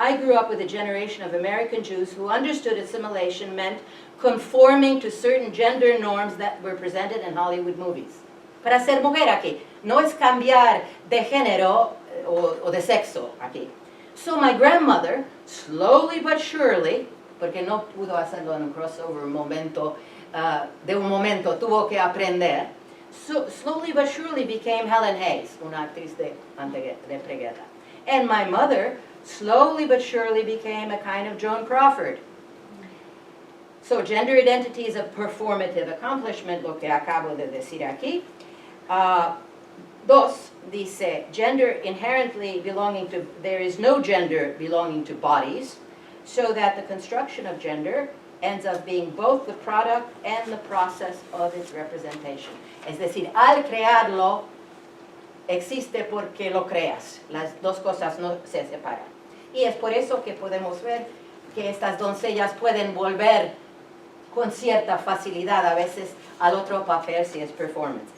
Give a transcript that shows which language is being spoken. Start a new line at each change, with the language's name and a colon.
English: I grew up with a generation of American Jews who understood assimilation meant conforming to certain gender norms that were presented in Hollywood movies.
Spanish: Para ser mujer aquí, no es cambiar de género o de sexo aquí.
English: So my grandmother, slowly but surely,
Spanish: porque no pudo hacerlo en un crossover momento, de un momento tuvo que aprender,
English: so slowly but surely became Helen Hayes,
Spanish: una actriz de preguerra.
English: And my mother slowly but surely became a kind of Joan Crawford. So gender identity is a performative accomplishment,
Spanish: lo que acabo de decir aquí. Dos, dice,
English: gender inherently belonging to, there is no gender belonging to bodies, so that the construction of gender ends up being both the product and the process of its representation.
Spanish: Es decir, al crearlo, existe porque lo creas. Las dos cosas no se separan. Y es por eso que podemos ver que estas doncellas pueden volver con cierta facilidad a veces al otro papel si es performance.